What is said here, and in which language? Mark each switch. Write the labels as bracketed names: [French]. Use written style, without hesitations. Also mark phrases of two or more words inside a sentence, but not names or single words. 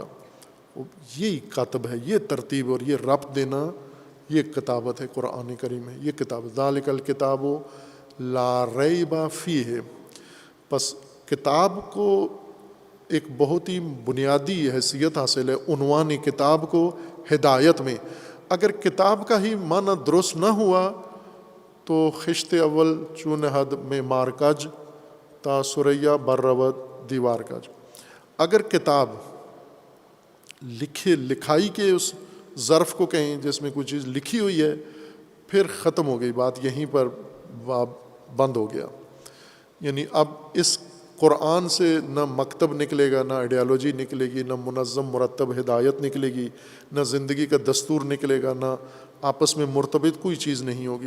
[Urdu] یہی کاتب ہے، یہ ترتیب اور یہ ربط دینا، یہ کتابت ہے قرآن کریم ہے، یہ کتاب [Arabic] ذالک الکتاب لا ریب فیہ۔ [Urdu] پس کتاب کو ایک بہت ہی بنیادی حیثیت حاصل ہے عنوان کتاب کو ہدایت میں۔ اگر کتاب کا ہی معنی درست نہ ہوا تو [Persian] خشت اول چون حد میں مارکج تا سریا برود دیوار کج۔ [Urdu] اگر کتاب لکھائی کے اس ظرف کو کہیں جس میں کوئی چیز لکھی ہوئی ہے، پھر ختم ہو گئی بات، یہیں پر بند ہو گیا۔ یعنی اب اس قرآن سے نہ مکتب نکلے گا، نہ آئیڈیالوجی نکلے گی، نہ منظم مرتب ہدایت نکلے گی، نہ زندگی کا دستور نکلے گا، نہ آپس میں مرتبط کوئی چیز نہیں ہوگی۔